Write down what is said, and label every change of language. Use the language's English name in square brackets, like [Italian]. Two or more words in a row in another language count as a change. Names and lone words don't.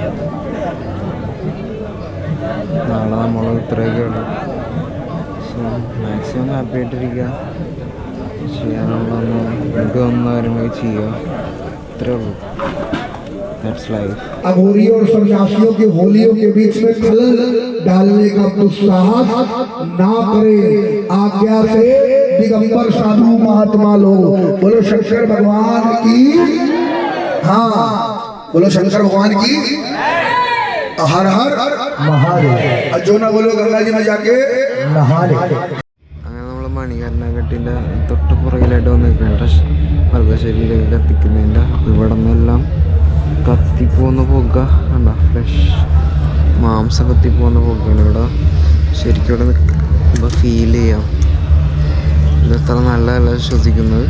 [Malayalam] നാളെ നമ്മൾ ഇത്രയൊക്കെ ഉള്ളു. [English] so maximum happy [Malayalam] ആയിട്ടിരിക്കുക, ചെയ്യാനുള്ളതൊന്നും നമുക്ക് വന്ന കാര്യങ്ങളൊക്കെ ചെയ്യുക, ഇത്രേ ഉള്ളൂ. [English] That's life. [Hindi] अघोरी और सन्यासियों की होलियों के बीच में खलल डालने का दुस्साहस ना करे। आज्ञा से दिगंबर साधु महात्मा लोग बोलो शंकर भगवान की। हाँ बोलो शंकर भगवान की। हर हर महादेव। जो ना बोलो गंगा जी में जाके नहा ले। [Malayalam] അങ്ങനെ നമ്മൾ മണികർണഘട്ടിൻ്റെ തൊട്ട് പുറകിലായിട്ട് വന്നിട്ടുണ്ട് മൃഗശരീരമൊക്കെ കത്തിക്കുന്നതിൻ്റെ. ഇവിടെ നിന്നെല്ലാം കത്തിപ്പോകുന്ന പുക കണ്ട, ഫ്ലഷ് മാംസം കത്തിപ്പോകുന്ന പുകയാണ് ഇവിടെ. ശരിക്കും ഇവിടെ നിൽക്കുമ്പോൾ ഫീൽ ചെയ്യാം ഇത് എത്ര നല്ലതല്ല ശ്വസിക്കുന്നത്.